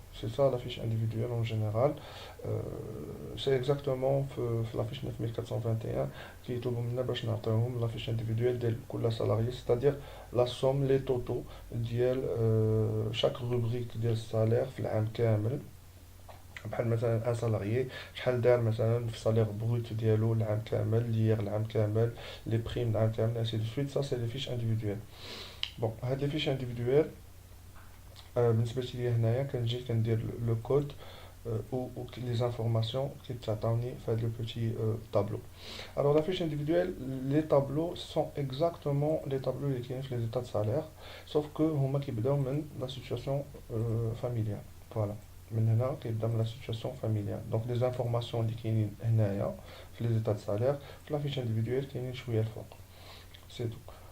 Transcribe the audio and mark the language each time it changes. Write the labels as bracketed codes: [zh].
[fr] C'est ça la fiche individuelle en général. Euh, c'est exactement la fiche 9421 qui est la fiche individuelle de la salarié, c'est-à-dire la somme, les totaux de chaque rubrique de salaire [ar] في العام كامل. بحال مثلا ان سالاريي شحال دار مثلا في الصالير بروت ديالو العام كامل ليير العام كامل لي بريم العام كامل ainsi de suite. [fr] Ça c'est les fiches individuelles. Bon, هاد les fiches individuelles [ar] بالنسبة لي هنايا كنجي كندير لو كود [fr] ou les informations qui تعطوني في هذا le petit tableau. Alors la fiche individuelle, les tableaux sont exactement les tableaux [ar] اللي كاينين في [fr] les états de salaire, sauf que [ar] هما كيبداو من [fr] la situation familiale. Voilà. [ar] من هنا كيبدا من [fr] la situation familiale. Donc les informations [ar] اللي كاينين هنايا في [fr] les états de salaire في la fiche individuelle [ar] كاينين شوية الفوق. [fr] C'est tout.